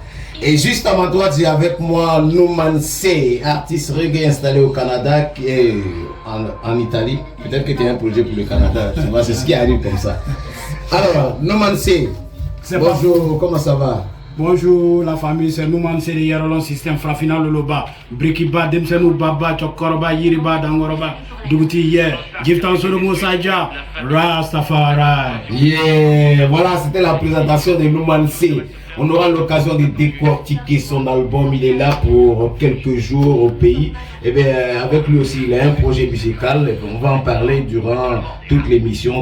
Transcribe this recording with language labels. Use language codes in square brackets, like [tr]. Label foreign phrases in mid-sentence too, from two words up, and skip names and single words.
[fr] Et juste avant toi, tu es avec moi Nouman C, artiste reggae installé au Canada, qui est en Italie. Peut-être que tu as un projet pour le Canada, tu vois, c'est ce qui arrive comme ça. Alors, Nouman C, bonjour, comment ça va? Bonjour la famille, c'est Nouman C de Yarolon Système Frafina Loloba, Brikiba, Demsenou Baba, Chokoroba, Yiriba, Dangoroba, Douti Ye, Giftan Solomo Saja, Rastafari. Yeah, voilà, c'était la présentation de Nouman C. On aura l'occasion de décortiquer son album. Il est là pour quelques jours au pays. Et bien, avec lui aussi, il a un projet musical. On va en parler durant toute l'émission.